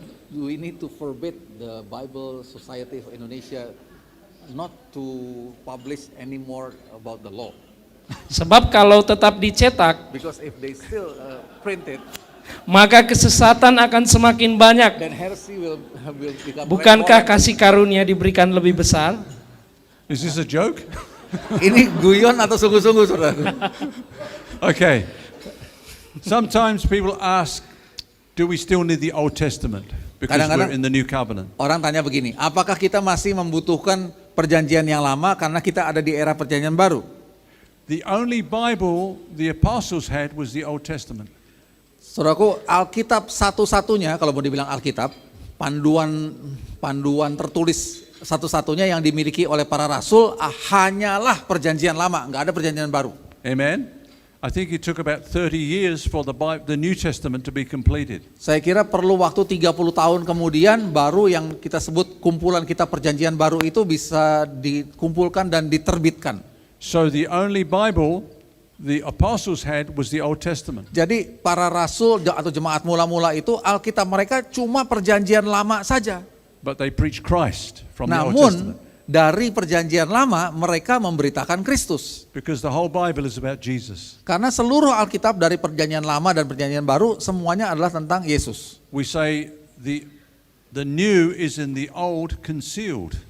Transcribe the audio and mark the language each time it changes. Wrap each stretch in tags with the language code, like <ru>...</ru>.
<en>do we need to forbid the Bible Society of Indonesia not to publish anymore about the law?</en> <id>Sebab kalau tetap dicetak,</id> <en>Because if they still print it,</en> <id>maka kesesatan akan semakin banyak.</id> <en>then heresy will become.</en> <id>Bukankah kasih karunia diberikan lebih besar?</id> <en>Is this a joke?</en> <id>Ini guyon atau sungguh-sungguh, saudara?</id> <en>Okay. Sometimes people ask, do we still need the Old Testament? Because</en> <id>Kadang-kadang-</id> <en>we're in the new covenant.</en> <id>Orang tanya begini, apakah kita masih membutuhkan perjanjian yang lama karena kita ada di era perjanjian baru?</id> <en>The only Bible the apostles had was the Old Testament.</en> <id>Saudaraku, Alkitab satu-satunya, kalau mau dibilang Alkitab, panduan tertulis satu-satunya yang dimiliki oleh para rasul hanyalah perjanjian lama, nggak ada perjanjian baru.</id> <en>Amen. I think it took about 30 years for the New Testament to be completed.</en> <id>Saya kira perlu waktu 30 tahun kemudian baru yang kita sebut kumpulan kitab perjanjian baru itu bisa dikumpulkan dan diterbitkan.</id> <en>So the only Bible the apostles had was the Old Testament.</en> <id>Jadi para rasul atau jemaat mula-mula itu Alkitab mereka cuma perjanjian lama saja.</id> <en>But they preached Christ from the Old</en> <id>Namun</id> <en>Testament.</en> <id>dari perjanjian lama mereka memberitakan Kristus.</id> <en>Because the whole Bible is about Jesus.</en> <id>Karena seluruh Alkitab dari perjanjian lama dan perjanjian baru semuanya adalah tentang Yesus.</id> <en>We say the new is in the old concealed.</en>